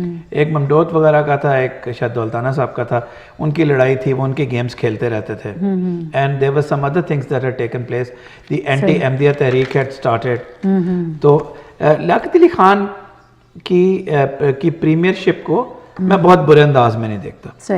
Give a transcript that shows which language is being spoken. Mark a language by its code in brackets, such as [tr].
[ur] ایک ممدوت وغیرہ کا تھا, ایک شاید دولتانہ صاحب کا تھا. ان کی لڑائی تھی, وہ ان کے گیمز کھیلتے رہتے تھے. [en] And there were some other things that had taken place. The anti-Ahmadiyya Tehreek had started. [ur] تو لیاقت علی خان کی پریمیئرشپ کو میں بہت برے انداز میں نہیں دیکھتا.